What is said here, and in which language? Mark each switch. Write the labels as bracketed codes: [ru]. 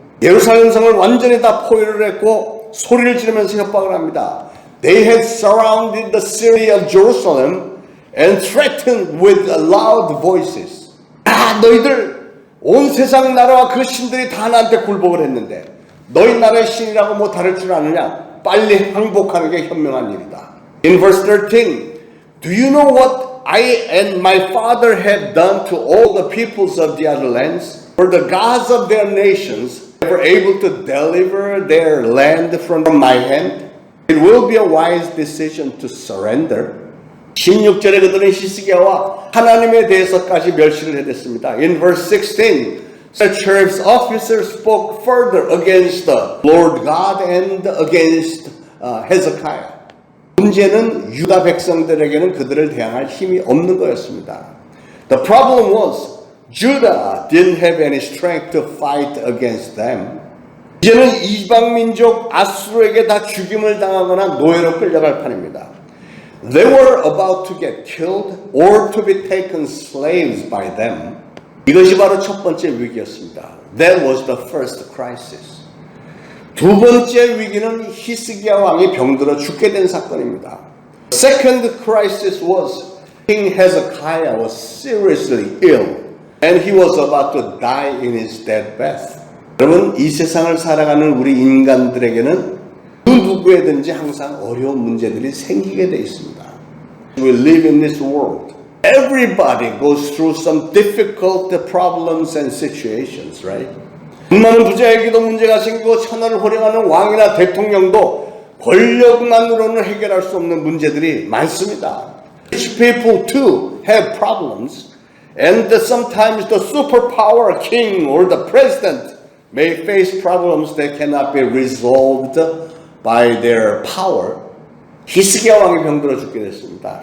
[ko] 예루살렘 성을 완전히 다 포위를 했고 소리를 지르면서 협박을 합니다. [en] They had surrounded the city of Jerusalem and threatened with loud voices. [ko] 너희들 온 세상 나라와 그 신들이 다 나한테 굴복을 했는데 너희 나라의 신이라고 뭐 다를 줄 아느냐? 빨리 항복하는 게 현명한 일이다. [en] In verse 13, do you know what I and my father have done to all the peoples of the other lands? for the gods of their nations were able to deliver their land from my hand, it will be a wise decision to surrender. [ko] 16절에 그들은 히스기야와 하나님에 대해서까지 멸시를 해댔습니다. [en] In verse 16, the sheriff's officer spoke further against the Lord God and against Hezekiah. [ko] 문제는 유다 백성들에게는 그들을 대항할 힘이 없는 거였습니다. [en] The problem was Judah didn't have any strength to fight against them. [ko] 이제는 이방 민족 아수르에게 다 죽임을 당하거나 노예로 끌려갈 판입니다. [en] They were about to get killed or to be taken slaves by them. [ko] 이것이 바로 첫 번째 위기였습니다. [en] That was the first crisis. [ko] 두 번째 위기는 히스기야 왕이 병들어 죽게 된 사건입니다. [en] Second crisis was King Hezekiah was seriously ill and he was about to die in his deathbed. [ko] 여러분, 이 세상을 살아가는 우리 인간들에게는 그 누구에든지 항상 어려운 문제들이 생기게 돼 있습니다. [en] We live in this world. Everybody goes through some difficult problems and situations, right? [ko] 돈 많은 부자에게도 문제가 생기고 천하를 호령하는 왕이나 대통령도 권력만으로는 해결할 수 없는 문제들이 많습니다. [en] Rich people too have problems, and sometimes the superpower king or the president may face problems that cannot be resolved by their power. [ko] 히스기야 왕이 병들어 죽게 됐습니다.